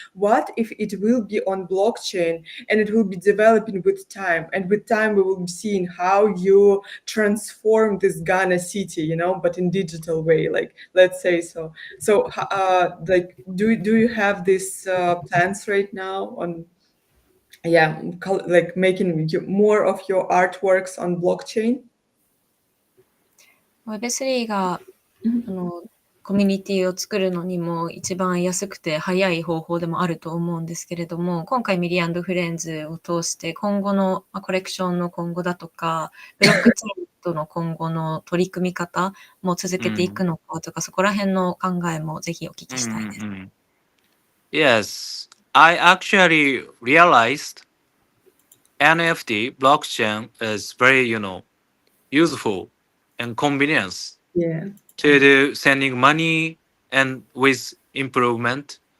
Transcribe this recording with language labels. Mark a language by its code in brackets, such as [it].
[en] What if it will be on blockchain, and it will be developing with time, and with time we will be seeing how you transform this Ghana city, but in digital way, like, let's say. So like, do you have these plans right now on, yeah, like making more of your artworks on blockchain? [ja] Web3 がコミュニティを作るのにも一番安くて早い方法でもあると思うんですけれども、今回ミリー&フレンズを通して今後のコレクションの今後だとか、ブロックチェーンとの今後の取り組み方も続けていくのかとか、そこら辺の考えもぜひお聞きしたいです。 [en] Yes, I actually realized NFT blockchain is very, useful and convenience Yeah. to do sending money and with improvement.